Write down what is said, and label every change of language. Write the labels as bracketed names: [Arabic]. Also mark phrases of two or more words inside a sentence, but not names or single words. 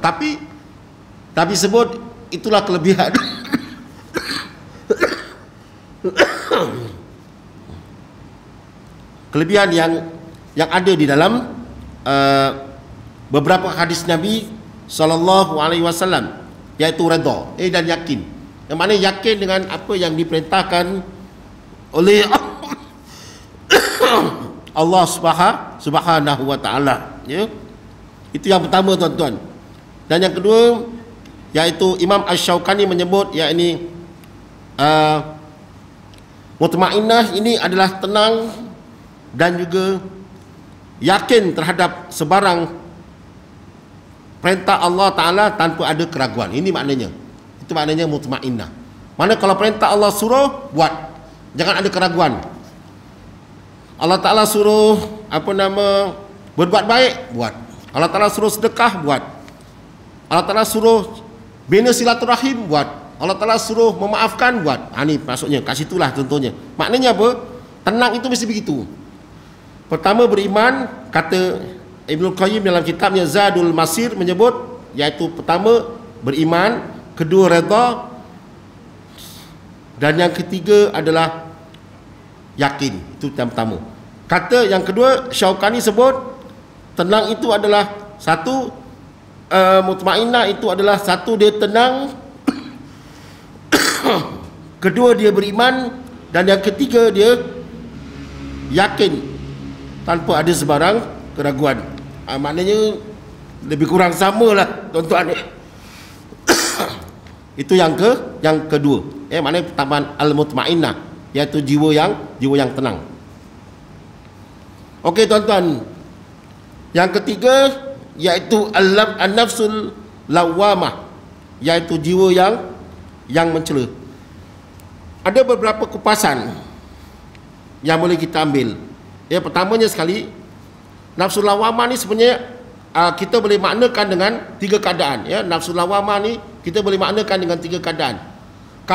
[Malay] Tapi sebut itulah kelebihan. Kelebihan yang ada di dalam beberapa hadis Nabi [Arabic] sallallahu alaihi wasallam, [Malay] yaitu redha dan yakin. Yang mana yakin dengan apa yang diperintahkan oleh Allah [Arabic] Subhanahu wa taala, [Malay] ya. Itu yang pertama, tuan-tuan. Dan yang kedua, yaitu Imam Asy-Syaukani menyebut, yakni mutmainnah ini adalah tenang dan juga yakin terhadap sebarang perintah Allah Ta'ala tanpa ada keraguan. Ini maknanya. Itu maknanya mutmainnah. Mana kalau perintah Allah suruh, buat, jangan ada keraguan. Allah Ta'ala suruh berbuat baik, buat. Allah Ta'ala suruh sedekah, buat. Allah Ta'ala suruh bina silaturahim, buat. Allah Ta'ala suruh memaafkan, buat. Ini maksudnya, kat situlah contohnya. Maknanya apa? Tenang itu mesti begitu. Pertama beriman, kata Ibnul Qayyim dalam kitabnya Zadul Masir menyebut, yaitu pertama beriman, kedua redha, dan yang ketiga adalah yakin. Itu yang pertama. Kata yang kedua, Syaukani sebut tenang itu adalah satu, mutmainnah itu adalah satu, dia tenang, kedua dia beriman, dan yang ketiga dia yakin tanpa ada sebarang keraguan. Maknanya lebih kurang samalah, tuan-tuan. Itu yang kedua. Maknanya pertama al-mutmainnah, iaitu jiwa yang tenang. Okey, tuan-tuan. Yang ketiga iaitu [Arabic] an-nafsul lawamah, [Malay] iaitu jiwa yang mencela. Ada beberapa kupasan yang boleh kita ambil. Pertamanya sekali, [Arabic] nafsul lawamah [Malay] ni sebenarnya kita boleh maknakan dengan tiga keadaan. [Arabic] Nafsul lawamah [Malay] ni kita boleh maknakan dengan tiga keadaan.